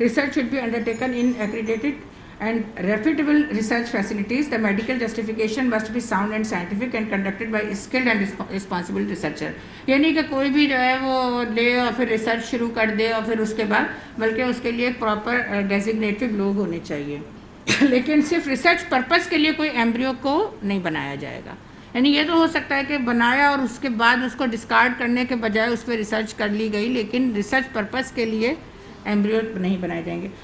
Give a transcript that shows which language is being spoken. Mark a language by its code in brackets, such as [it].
[en] Research should be undertaken in accredited and reputable research facilities. The medical justification must be sound and scientific and conducted by skilled and responsible researcher. [ur] یعنی کہ کوئی بھی جو ہے وہ لے اور پھر ریسرچ شروع کر دے اور پھر اس کے بعد, بلکہ اس کے لیے پراپر ڈیزگنیٹڈ لوگ ہونے چاہیے. لیکن صرف ریسرچ پرپس کے لیے کوئی ایمبریو کو نہیں بنایا جائے گا. یعنی یہ تو ہو سکتا ہے کہ بنایا اور اس کے بعد اس کو ڈسکارڈ کرنے کے بجائے اس پہ ریسرچ کر لی گئی, لیکن ریسرچ پرپس کے لیے ایمبریو نہیں بنائے جائیں گے.